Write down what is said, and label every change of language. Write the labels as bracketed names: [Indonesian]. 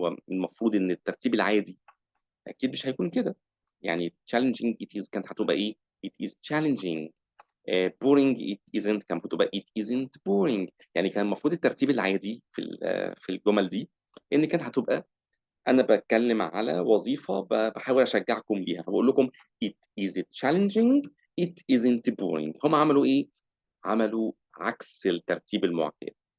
[Arabic] هو المفروض ان الترتيب العادي اكيد مش هيكون كده. يعني [English] challenging it is [Arabic] كانت هتبقى ايه؟ [English] it is challenging. boring it isn't [Arabic] كانت هتبقى [English] it isn't boring. [Arabic] يعني كان المفروض الترتيب العادي في الجمل دي ان كانت هتبقى انا بتكلم على وظيفه بحاول اشجعكم ليها، فبقول لكم [English] it is challenging it isn't boring. [Arabic] هم عملوا ايه؟ عملوا عكس الترتيب المعتاد.